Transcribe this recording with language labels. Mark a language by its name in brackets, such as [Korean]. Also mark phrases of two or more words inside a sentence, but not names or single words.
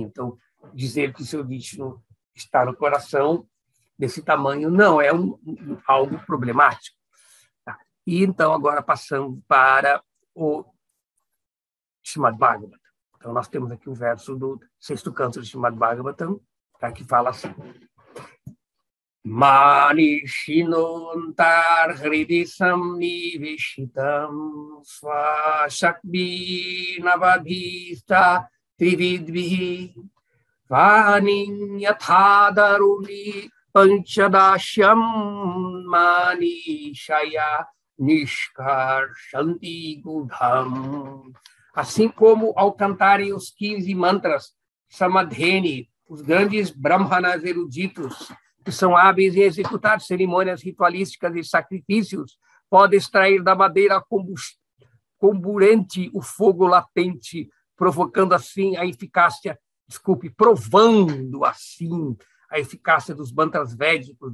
[Portuguese] Então, dizer que o seu Vishnu está no coração desse tamanho não é algo problemático. Tá? E então, agora passando para o Srimad Bhagavatam. Então, nós temos aqui um verso do sexto canto do Srimad Bhagavatam, tá, que fala assim: [Sanskrit] मनीषिणोऽन्तर्हृदि संनिवेशितं स्वशक्तिभिर्नवभिश्च त्रिवृद्भिः वह्निं यथा दारुणि पाञ्चदश्यं मनीषया निष्कर्षन्ति गूढम्. [Portuguese] Assim como ao cantarem os 15 mantras Samadheni, os grandes brahmanas eruditos, que são hábeis em executar cerimônias ritualísticas e sacrifícios, podem extrair da madeira comburente o fogo latente, provocando assim a eficácia, provando assim a eficácia dos mantras védicos.